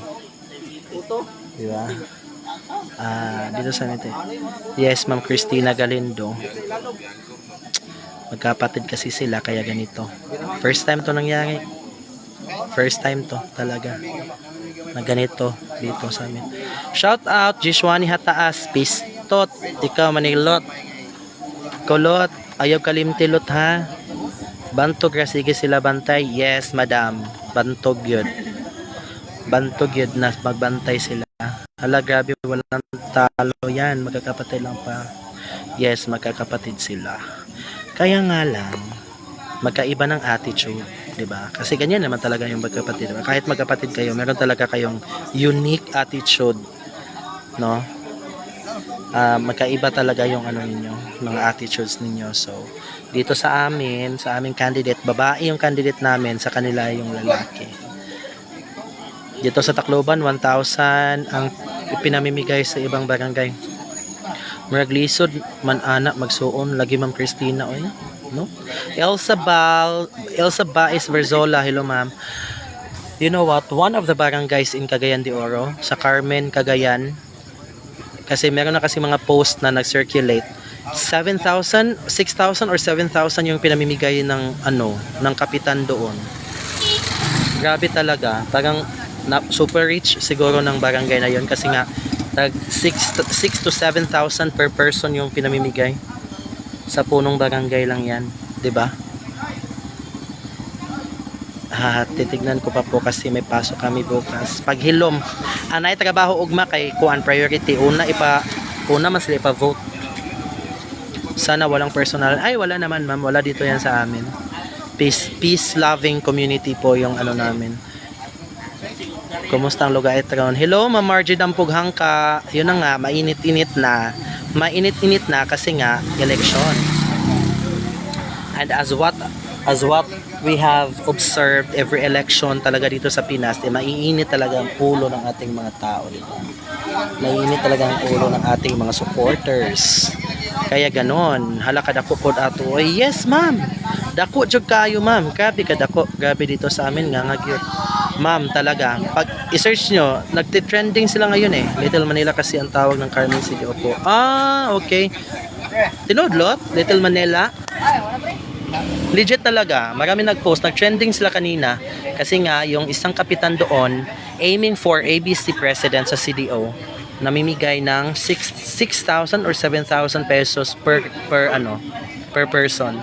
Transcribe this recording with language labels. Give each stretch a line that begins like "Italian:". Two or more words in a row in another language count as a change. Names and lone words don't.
Filipino: Di ba? Dito sa amin. Yes, Ma'am Christina Galindo. Magkapatid kasi sila kaya ganito.
English: First time
Filipino: to nangyari.
English: First time
Filipino: to talaga na ganito dito sa amin.
Cebuano: Shout out Jishwani Hataas, Pistot, ikaw Manilot, Kulot, ayaw kalimtilot ha. Bantog ra sige sila bantay.
Filipino: Yes madam, bantog yun. Bantog yun na magbantay sila. Hala grabe walang talo yan, magkakapatid lang pa. Yes, magkakapatid sila. Kaya nga lang magkaiba ng attitude, 'di ba? Kasi ganyan naman talaga yung magkapatid, diba? Kahit magkapatid kayo, meron talaga kayong
English: unique attitude,
Filipino: no? Magkaiba talaga yung ninyo, mga attitudes ninyo. So, dito sa aming candidate, babae yung candidate namin, sa kanila yung lalaki. Dito sa Tacloban, 1,000 ang ipinamimigay sa ibang barangay.
Cebuano: Maraglisod man anak magsuon lagi Ma'am Christina oy.
Filipino: No? Elsa Bais Verzola, hello ma'am.
English: You know what? One of the barangays in
Filipino: Cagayan de Oro, sa Carmen, Cagayan, kasi meron na kasi mga post na nag-circulate. 7,000, 6,000 or 7,000 yung pinamimigay ng kapitan doon. Grabe talaga. Parang
English: super rich
Filipino: siguro ng barangay na yon kasi nga 6 to 7,000
English: per person
Filipino: yung pinamimigay. Sa punong barangay lang yan, 'di ba? Titignan ko pa po kasi may pasok kami bukas.
Cebuano: Paghilom, anay trabaho ugma kay kuan priority.
Filipino: Una mas sila ipa-vote. Sana walang personal. Ay, wala naman ma'am, wala dito yan sa amin.
English: Peace loving community
Filipino: po yung namin. Kumusta ang lugar ron? Hello, Ma'am Margie Dampog Hangka. Yun na nga, mainit-init na. Mainit-init na kasi nga, election.
English: And as what we have observed every election
Filipino: talaga dito sa Pinas, maiinit talaga ang ulo ng ating mga tao, di ba? Maiinit talaga ang ulo ng ating mga supporters. Kaya ganon,
Cebuano: halaka dako pod ato. Oy, yes, ma'am. Dako jud kayo, ma'am. Grabe ka dako.
Filipino: Grabe dito sa amin nga gyud. Ma'am, talaga. Pag i-search nyo, nagti-trending sila ngayon eh. Little Manila kasi ang tawag ng Carmen City Opo. Ah, okay. Tinudlot? Little Manila? Legit talaga. Marami nag-post. Nag-trending sila kanina. Kasi nga, yung isang kapitan doon,
English: aiming for ABC president
Filipino: sa CDO, namimigay ng 6,000 or 7,000 pesos
English: per person.